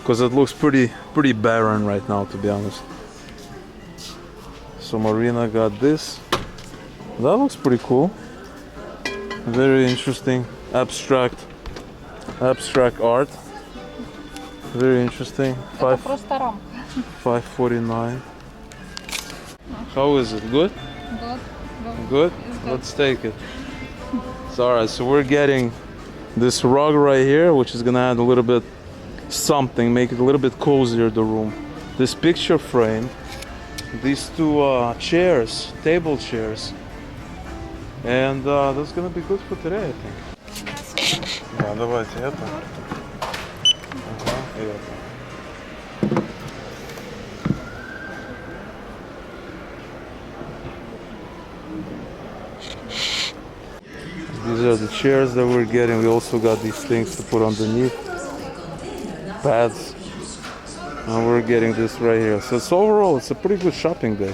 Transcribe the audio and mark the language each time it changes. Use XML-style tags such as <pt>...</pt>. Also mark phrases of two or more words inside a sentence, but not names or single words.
<en>because it looks pretty barren right now, to be honest. So Marina got this. That looks pretty cool. Very interesting, abstract art. Very interesting.</en> <uk>Це просто рамка. 549.</uk> <en>How is it? Good? Good? Let's take it. It's alright, so we're getting this rug right here, which is gonna add a little bit something, make it a little bit cozier, the room. This picture frame, these two chairs, table chairs. And that's gonna be good for today, I think.</en> <ru>Да, давайте это. Ага, и это.</ru> <en>These are the chairs that we're getting. We also got these things to put underneath. Pads. And we're getting this right here. So it's overall, it's a pretty good shopping day.</en>